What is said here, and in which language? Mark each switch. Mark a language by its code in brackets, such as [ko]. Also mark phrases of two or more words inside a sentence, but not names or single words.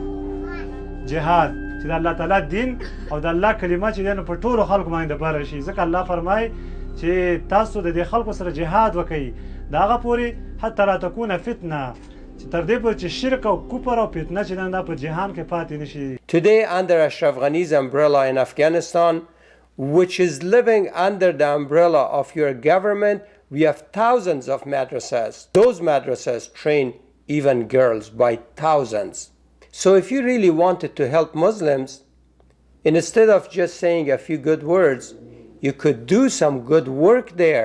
[ps] جهاد چې د الله تعالی دین او د الله کلمه چې دی نو په ټولو خلکو باندې دپاره شي. ځکه الله فرمایي چې تاسو د دې خلکو سره جهاد وکئ د هغه پورې [ar] حتی لا تکونه فتنه [ps] چې تر دې پورې چې شرک او کفر او فتنه چې دا په جهان کې پاتې نه شي. [en] Today under Ashraf Ghani's umbrella in Afghanistan, which is living under the umbrella of your government, we have thousands of madrasas. Those madrasas train even girls by thousands. So if you really wanted to help Muslims, instead of just saying a few good words, you could do some good work there.